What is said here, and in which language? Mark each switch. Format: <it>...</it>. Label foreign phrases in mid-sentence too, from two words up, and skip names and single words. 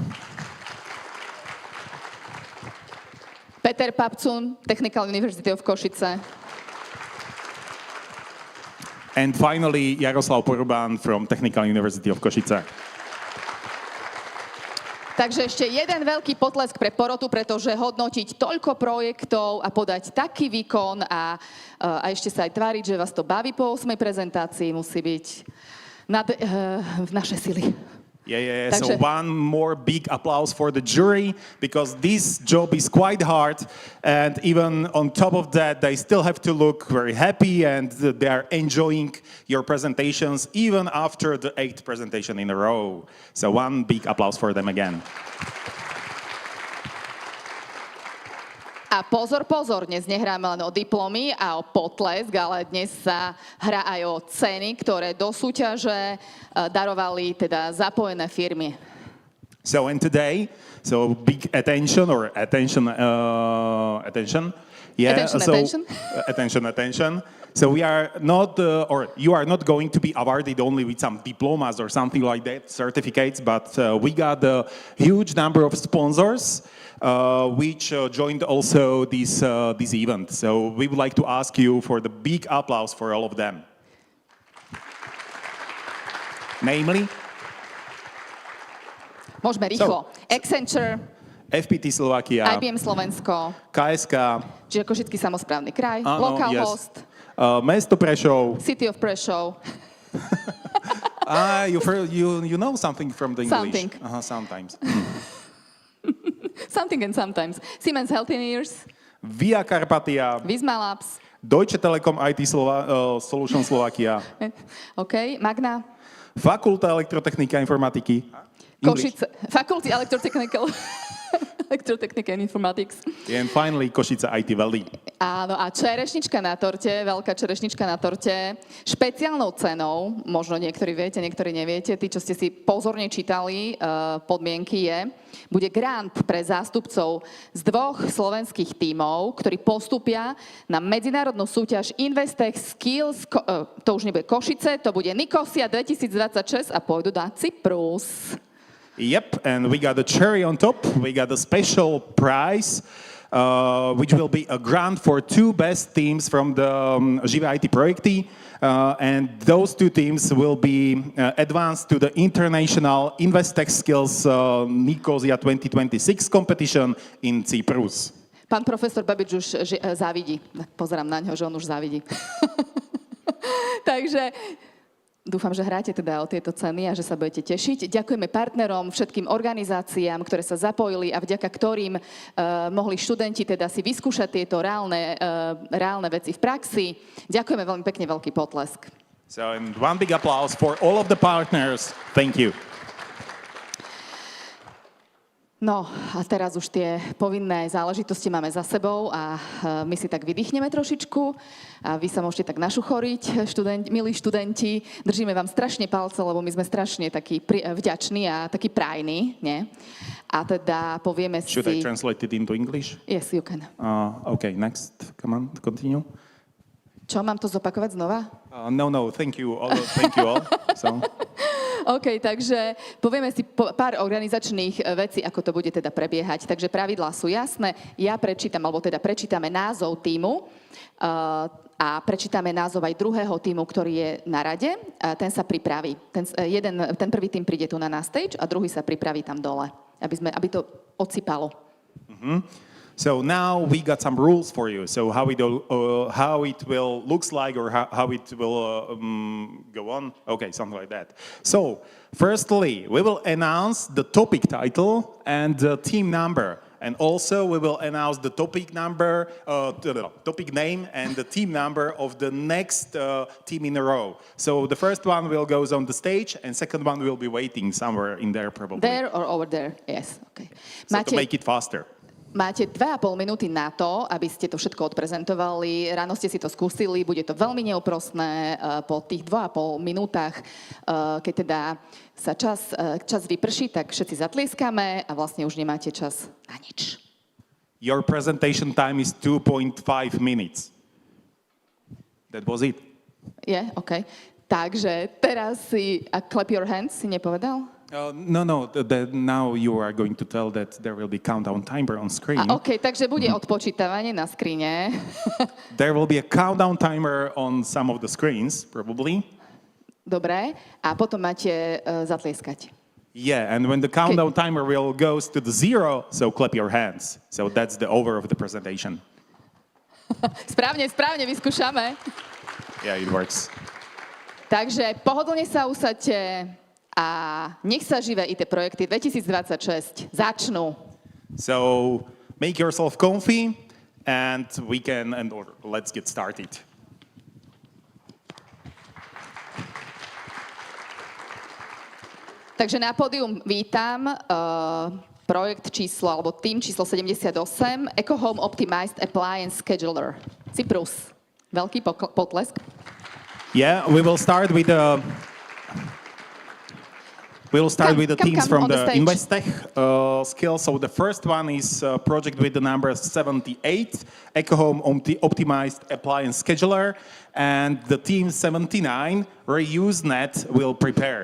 <en>Peter Papcun, Technical University of Košice. And finally, Jaroslav Poruban from Technical University of Košice.</en> <sk>Takže ešte jeden veľký potlesk pre porotu, pretože hodnotiť toľko projektov a podať taký výkon a ešte sa aj tváriť, že vás to baví po 8. prezentácii, musí byť v naše sily.</sk> <en>Yeah. So one more big applause for the jury, because this job is quite hard, and even on top of that, they still have to look very happy and they are enjoying your presentations even after the 8th presentation in a row. So one big applause for them again.</en> <sk>A pozor, dnes nehráme len o diplomy a o potlesk, ale dnes sa hrá aj o ceny, ktoré do súťaže darovali teda zapojené firmy.</sk> <en>So and today, so big attention. Yeah. Attention. Attention. So we are not, or you are not going to be awarded only with some diplomas or something like that, certificates, but we got a huge number of sponsors which joined also this event. So we would like to ask you for the big applause for all of them. Namely?</en> <sk>Môžeme rýchlo. Accenture, FPT Slovakia, IBM Slovensko, KSK, čiže Košický samosprávny kraj, áno, Local yes. Host, Mesto Prešov.</sk> <en>City of Prešov. You know something from the English. Something. Sometimes. Something and sometimes. Siemens Healthineers, Via Carpatia, Visma Labs, Deutsche Telekom IT Solution Slovakia, OK, Magna,</en> <sk>Fakulta elektrotechnika a informatiky. Košice,</sk> <en>Faculty Electrotechniky and Informatics. And finally, Košice IT Valley.</en> <sk>Áno, a čerešnička na torte, veľká čerešnička na torte, špeciálnou cenou, možno niektorí viete, niektorí neviete, tí, čo ste si pozorne čítali, podmienky bude grant pre zástupcov z 2 slovenských tímov, ktorí postupia na medzinárodnú súťaž Investech Skills, to už nebude Košice, to bude Nikosia 2026 a pôjdu na Cyprus.</sk> <en>Yep, and we got a cherry on top. We got a special prize, which will be a grant for 2 best teams from the Živé IT projekty. And those 2 teams will be advanced to the International Investech Skills Nicosia 2026 competition in Cyprus.</en> <sk>Pán profesor Babič už závidí. Pozerám na ňo, že on už závidí. Takže dúfam, že hráte teda o tieto ceny a že sa budete tešiť. Ďakujeme partnerom, všetkým organizáciám, ktoré sa zapojili a vďaka ktorým mohli študenti teda si vyskúšať tieto reálne veci v praxi. Ďakujeme veľmi pekne, veľký potlesk.</sk> <en>So, and one big applause for all of the partners. Thank you.</en> <sk>No a teraz už tie povinné záležitosti máme za sebou a my si tak vydýchneme trošičku a vy sa môžete tak našuchoriť, milí študenti. Držíme vám strašne palce, lebo my sme strašne takí vďační a takí prajní, nie? A teda povieme si...</sk> <en>Should I translate it into English? Yes, you can. Okay, next. Come on, continue.</en> <sk>Čo, mám to zopakovať znova?</sk> <en>No, thank you all. Thank you all. So.</en> <sk>OK, takže povieme si pár organizačných vecí, ako to bude teda prebiehať. Takže pravidlá sú jasné. Ja prečítam, alebo teda prečítame názov tímu a prečítame názov aj druhého tímu, ktorý je na rade. Ten sa pripraví. Ten prvý tím príde tu na stage a druhý sa pripraví tam dole, aby to odsypalo. Mm-hmm.</sk> <en>So now we got some rules for you. So how it will looks like, or how it will go on. Okay, something like that. So firstly, we will announce the topic title and the team number, and also we will announce the topic number, topic name, and the team number of the next team in a row. So the first one will goes on the stage, and second one will be waiting somewhere in there probably. There or over there? Yes. Okay. So to make it faster.</en> <sk>Máte 2,5 minúty na to, aby ste to všetko odprezentovali. Ráno ste si to skúsili, bude to veľmi neúprostné. Po tých 2,5 minútach, keď teda sa čas vyprší, tak všetci zatlieskame a vlastne už nemáte čas na nič.</sk> <en>Your presentation time is 2.5 minutes. That was it. Yeah,</en> <sk>okay. Takže teraz</sk> <en>clap your hands,</en> <sk>si nepovedal?</sk> <en>No. Now you are going to tell that there will be countdown timer on screen.</en> <sk>OK, takže bude odpočítavanie na skrine.</sk> <en>There will be a countdown timer on some of the screens, probably.</en> <sk>Dobre, a potom máte zatlieskať.</sk> <en>Yeah, and when the countdown timer will goes to the 0, so clap your hands. So that's the over of the presentation.</en> <sk>Správne, vyskúšame.</sk> <en>Yeah, it works.</en> <sk>Takže pohodlne sa usaďte a nech sa Živé IT projekty 2026 začnú.</sk> <en>So make yourself comfy and let's get started.</en> <sk>Takže na pódium vítam projekt číslo, alebo tým číslo 78, Eco Home Optimized Appliance Scheduler. Cyprus. Veľký potlesk.</sk> <en>Yeah, we will start with We'll start with the teams from on the the stage. Investech skills. So the first one is a project with the number 78, EcoHome Optimized Appliance Scheduler, and the team 79, ReuseNet, will prepare.</en>